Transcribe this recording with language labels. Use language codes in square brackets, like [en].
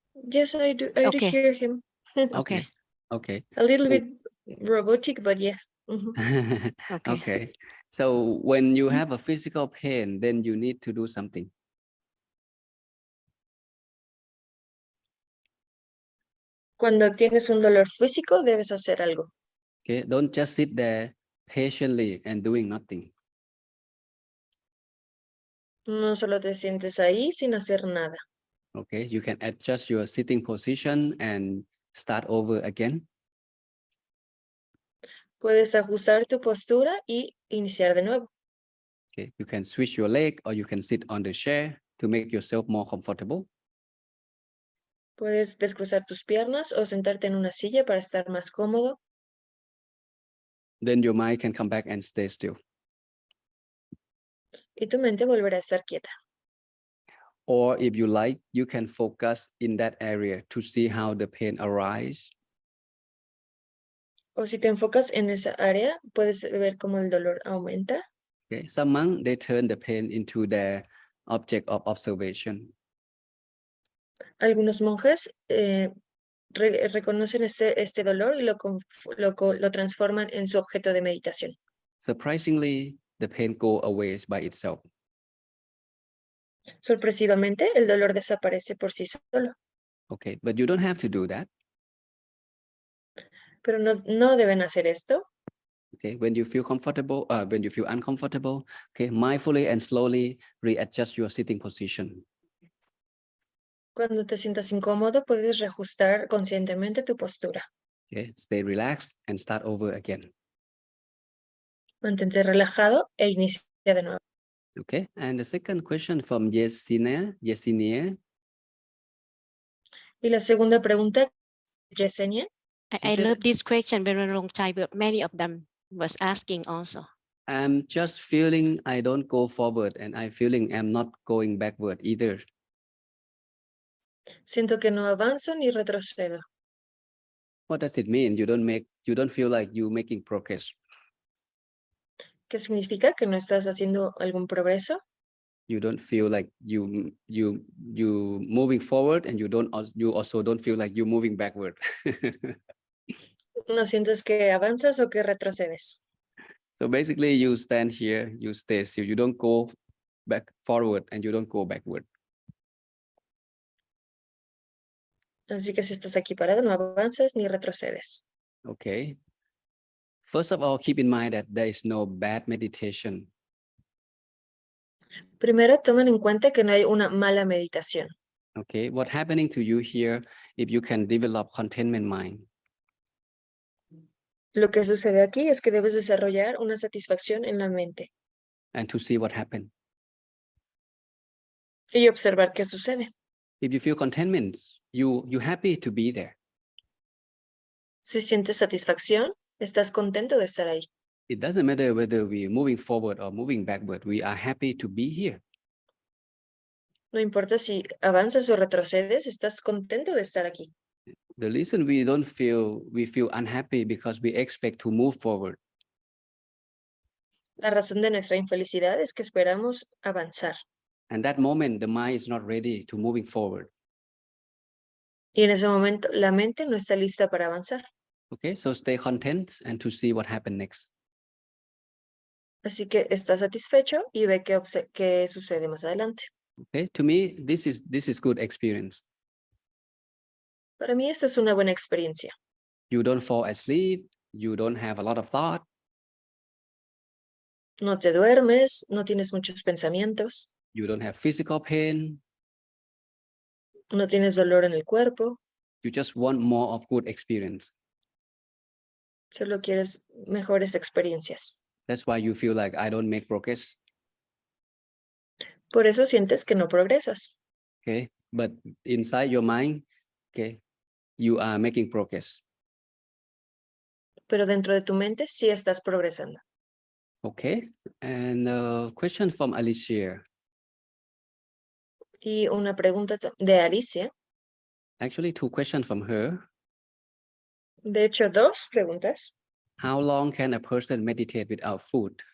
[en] Yes, I do. I do Okay. hear him. Okay. okay. A little So- bit robotic, but yes. Mhm. Okay. Okay. So when you have a physical pain, then you need to do something. [es] Cuando tienes un dolor físico, debes hacer algo. [en] Okay. Don't just sit there patiently and doing nothing. [es] No solo te sientes ahí sin hacer nada. [en] Okay. You can adjust your sitting position and start over again. [es] Puedes ajustar tu postura y iniciar de nuevo. [en] Okay. You can switch your leg or you can sit on the chair to make yourself more comfortable. [es] Puedes descruzar tus piernas o sentarte en una silla para estar más cómodo. [en] Then your mind can come back and stay still. [es] Y tu mente volverá a estar quieta. [en] Or if you like, you can focus in that area to see how the pain arises. [es] O si te enfocas en esa área, puedes ver cómo el dolor aumenta. [en] Okay. Some monks, they turn the pain into their object of observation. [es] Algunos monjes reconocen este dolor y lo transforman en su objeto de meditación. [en] Surprisingly, the pain goes away by itself. [es] Sorpresivamente, el dolor desaparece por sí solo, [en] Okay, but you don't have to do that. [es] pero no deben hacer esto. [en] Okay, when you feel comfortable, when you feel uncomfortable, okay, mindfully and slowly readjust your sitting position. [es] Cuando te sientas incómodo, puedes reajustar conscientemente tu postura. [en] Okay, stay relaxed and start over again. [es] Mantente relajado e inicia de nuevo. [en] Okay, and the second question from Yesenia. [es] Y la segunda pregunta, Yesenia. [en] I love this question very long time, but many of them was asking also. I'm just feeling I don't go forward, and I'm feeling I'm not going backward either. [es] Siento que no avanzo ni retrocedo. [en] What does it mean? You don't feel like you're making progress. [es] ¿Qué significa? ¿Que no estás haciendo algún progreso? [en] You don't feel like you moving forward, and you also don't feel like you're moving backward. [es] ¿No sientes que avanzas o que retrocedes? [en] So basically, you stand here, you stay still, you don't go back forward, and you don't go backward. [es] Así que si estás aquí parado, no avanzas ni retrocedes. [en] Okay. First of all, keep in mind that there is no bad meditation. [es] Primero, tomen en cuenta que no hay una mala meditación. [en] Okay, what's happening to you here if you can develop contentment mind? [es] Lo que sucede aquí es que debes desarrollar una satisfacción en la mente [en] And to see what happened. [es] y observar qué sucede. [en] If you feel contentment, you happy to be there. [es] Si sientes satisfacción, estás contento de estar ahí. [en] It doesn't matter whether we're moving forward or moving backward. We are happy to be here. [es] No importa si avanzas o retrocedes, estás contento de estar aquí. [en] The reason we feel unhappy because we expect to move forward. [es] La razón de nuestra infelicidad es que esperamos avanzar. [en] And that moment, the mind is not ready to moving forward. [es] Y en ese momento, la mente no está lista para avanzar. [en] Okay, so stay content and to see what happened next. [es] Así que está satisfecho y ve qué sucede más adelante. [en] Okay, to me, this is good experience. [es] Para mí, esta es una buena experiencia. [en] You don't fall asleep. You don't have a lot of thought. [es] No te duermes, no tienes muchos pensamientos, [en] You don't have physical pain. [es] no tienes dolor en el cuerpo, [en] You just want more of good experience. [es] solo quieres mejores experiencias. [en] That's why you feel like I don't make progress. [es] Por eso sientes que no progresas, [en] Okay, but inside your mind, okay, you are making progress. [es] pero dentro de tu mente sí estás progresando. [en] Okay, and question from Alicia. [es] Y una pregunta de Alicia, [en] Actually, two questions from her. [es] de hecho, dos preguntas. [en] How long can a person meditate without food?